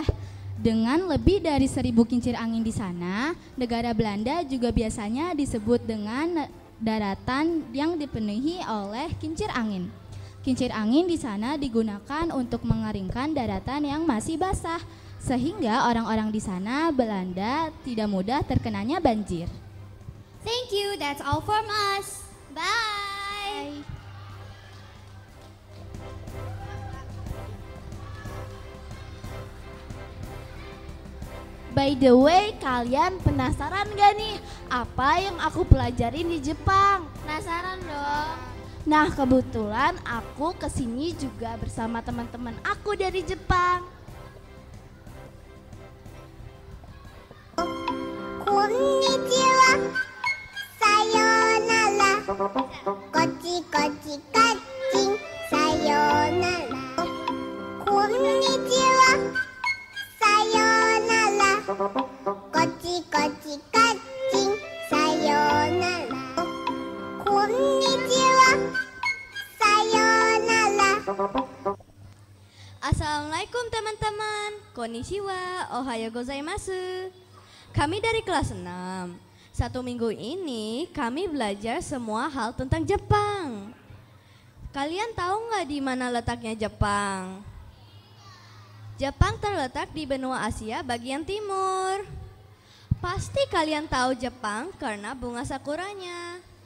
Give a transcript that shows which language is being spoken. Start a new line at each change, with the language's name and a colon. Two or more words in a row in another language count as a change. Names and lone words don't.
Indonesian: Dengan lebih dari 1000 kincir angin di sana, negara Belanda juga biasanya disebut dengan daratan yang dipenuhi oleh kincir angin. Kincir angin di sana digunakan untuk mengeringkan daratan yang masih basah, sehingga orang-orang di sana Belanda tidak mudah terkenanya banjir.
English: Thank you, that's all from us. Bye. By the way,
Indonesian: kalian penasaran gak nih apa yang aku pelajarin di Jepang? Penasaran dong. Nah, kebetulan aku kesini juga bersama teman-teman aku dari Jepang.
Japanese: こんにちは、さようなら、こっちこっちカチン、さようなら. こんにちは、さようなら、こっちこっちカチン、さようなら. こんにちは、さようなら.
Indonesian: Assalamualaikum teman-teman.
Japanese: こんにちは、おはようございます.
Indonesian: Kami dari kelas 6. 1 minggu ini kami belajar semua hal tentang Jepang. Kalian tahu nggak di mana letaknya Jepang? Jepang terletak di benua Asia bagian timur. Pasti kalian tahu Jepang karena bunga sakuranya.